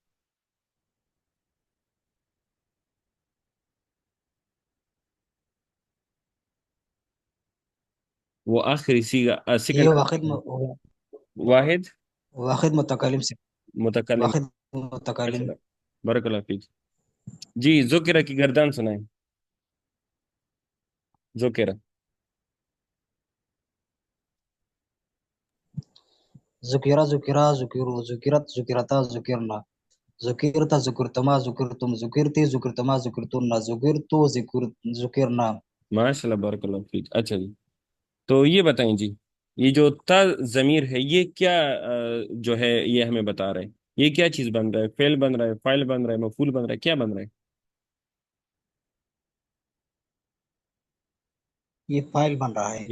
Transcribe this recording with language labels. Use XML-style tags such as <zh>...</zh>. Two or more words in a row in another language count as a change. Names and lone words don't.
<ur>وہ آخری صیغہ یہ سیکنڈ واحد واحد واحد متکلم سے، متکلم۔ واحد متکلم۔ اچھا،</ur> <ar>بارک اللہ فیک۔</ar> <ur>جی، ذکر کی گردان سنائیں، ذکر۔</ur> <ar>ذکیرہ ذکیرہ ذکیرو ذکیرت ذکیرتا ذکرنا ذکرتا ذکرتما ذکرتم ذکرتی ذکرتما ذکرتن ذکرتو ذکرنا۔ ماشاء اللہ، بارک اللہ فیک۔</ar> <ur>اچھا جی، تو یہ بتائیں جی، یہ جو تا ضمیر ہے یہ کیا جو ہے یہ ہمیں بتا رہے ہیں، یہ کیا چیز بن رہا ہے؟ فعل بن رہا ہے، فاعل بن رہا ہے، مفعول بن رہا ہے، کیا بن رہا ہے؟ یہ فائل بن رہا ہے</ur>